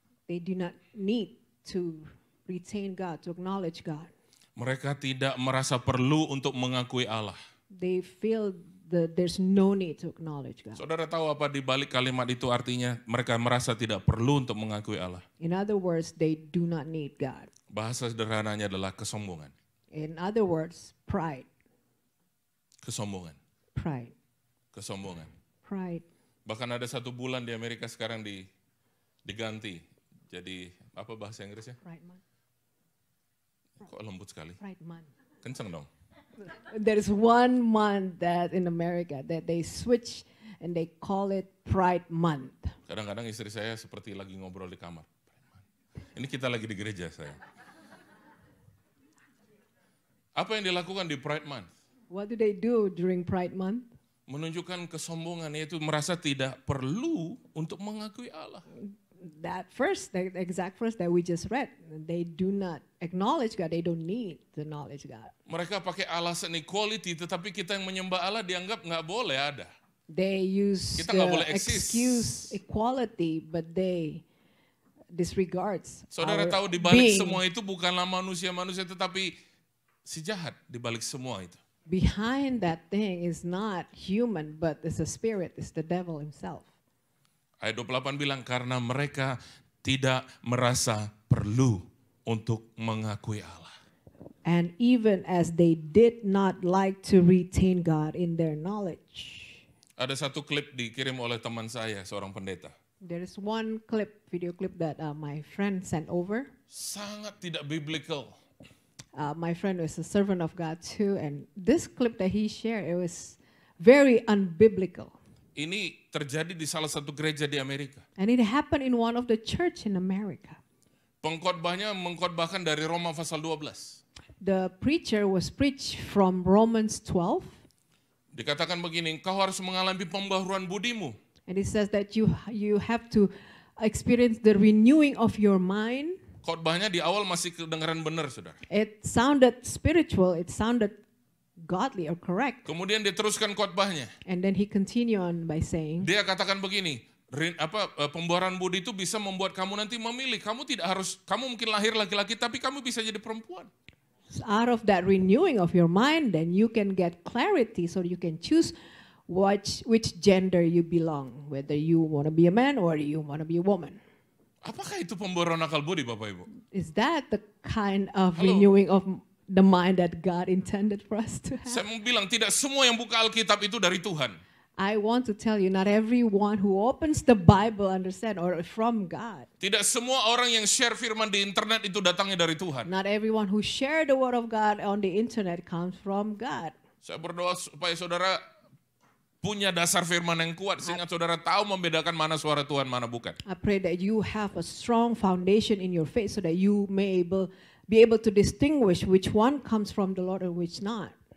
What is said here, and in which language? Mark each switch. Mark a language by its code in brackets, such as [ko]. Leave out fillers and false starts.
[en] They do not need to retain God, to acknowledge God. [id] Mereka tidak merasa perlu untuk mengakui Allah. [en] They feel that there's no need to acknowledge God. [id] Saudara tahu apa di balik kalimat itu artinya? Mereka merasa tidak perlu untuk mengakui Allah. [en] In other words, they do not need God. [id] Bahasa sederhananya adalah kesombongan. [en] In other words, pride, [id] Kesombongan. [en] pride, [id] Kesombongan. [en] pride. [id] Bahkan ada 1 bulan di Amerika sekarang diganti. Jadi apa bahasa Inggrisnya? [en] Pride month. [id] Kok lembut sekali? [en] Pride month. [id] Kenceng dong. [en] There is 1 month that in America that they switch and they call it Pride Month. [id] Kadang-kadang istri saya seperti lagi ngobrol di kamar. Ini kita lagi di gereja saya. Apa yang dilakukan di Pride Month? [en] What do they do during Pride Month? [id] Menunjukkan kesombongan, yaitu merasa tidak perlu untuk mengakui Allah. [en] That first, the exact verse that we just read, they do not acknowledge God. They don't need to acknowledge God. [id] Mereka pakai alasan equality, tetapi kita yang menyembah Allah dianggap nggak boleh ada. [en] They use [id] Kita nggak [en] the [id] boleh eksis. [en] excuse equality, but they disregards [id] Saudara [en] our [id] tahu di balik [en] being. [id] semua itu bukanlah manusia-manusia, tetapi si jahat di balik semua itu. [en] Behind that thing is not human, but it's a spirit. It's the devil himself. [id] Ayat 28 bilang, karena mereka tidak merasa perlu untuk mengakui Allah. [en] And even as they did not like to retain God in their knowledge. [id] Ada satu klip dikirim oleh teman saya, seorang pendeta. [en] There is one video clip that my friend sent over. [id] Sangat tidak biblical. [en] My friend was a servant of God too, and this clip that he shared, it was very unbiblical. [id] Ini terjadi di salah satu gereja di Amerika. [en] And it happened in one of the church in America. [id] Pengkhotbahnya mengkhotbahkan dari Roma pasal 12. [en] The preacher was preached from Romans 12. [id] Dikatakan begini, kau harus mengalami pembaharuan budimu. [en] And it says that you have to experience the renewing of your mind. [id] Khotbahnya di awal masih kedengaran benar, saudara. [en] It sounded spiritual, it sounded godly or correct. [id] Kemudian diteruskan khotbahnya. [en] And then he continued on by saying, [id] Dia katakan begini, pembaharuan budi itu bisa membuat kamu nanti memilih. Kamu mungkin lahir laki-laki, tapi kamu bisa jadi perempuan. [en] out of that renewing of your mind, then you can get clarity so you can choose which gender you belong, whether you want to be a man or you want to be a woman. [id] Apakah itu pembaharuan akal budi, Bapak Ibu? [en] Is that the kind of [id] Halo. [en] renewing of the mind that God intended for us to have? [id] Saya mau bilang, tidak semua yang buka Alkitab itu dari Tuhan. [en] I want to tell you, not everyone who opens the Bible understand or from God. [id] Tidak semua orang yang share firman di internet itu datangnya dari Tuhan. [en] Not everyone who share the word of God on the internet comes from God. [id] Saya berdoa supaya saudara punya dasar firman yang kuat, sehingga saudara tahu membedakan mana suara Tuhan, mana bukan. [en] I pray that you have a strong foundation in your faith so that you may be able to distinguish which one comes from the Lord and which not.